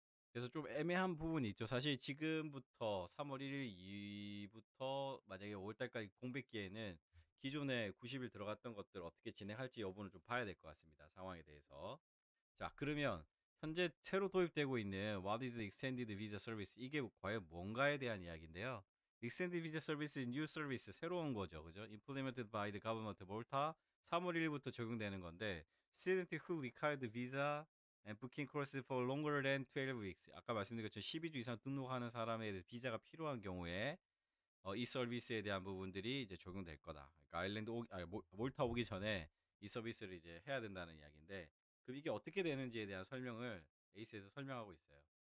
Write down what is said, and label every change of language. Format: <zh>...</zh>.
<ko>그래서 좀 애매한 부분이 있죠. 사실 지금부터 3월 1일 이후부터 만약에 5월 달까지 공백기에는 기존에 90일 들어갔던 것들 어떻게 진행할지 여부는 좀 봐야 될 것 같습니다. 상황에 대해서. 자, 그러면 현재 새로 도입되고 있는</ko> <en>What is Extended Visa Service?</en> <ko>이게 과연 뭔가에 대한 이야기인데요.</ko> <en>Extended Visa Service, New Service,</en> <ko>새로운 거죠. 그죠?</ko> <en>Implemented by the Government of Malta</en> <ko>3월 1일부터 적용되는 건데</ko> <en>Student who required visa and booking courses for longer than 12 weeks.</en> <ko>아까 말씀드린 것처럼 12주 이상 등록하는 사람에 대해 비자가 필요한 경우에 이 서비스에 대한 부분들이 이제 적용될 거다. 그러니까 몰타 오기 전에 이 서비스를 이제 해야 된다는 이야기인데, 그럼 이게 어떻게 되는지에 대한 설명을 에이스에서 설명하고 있어요.</ko>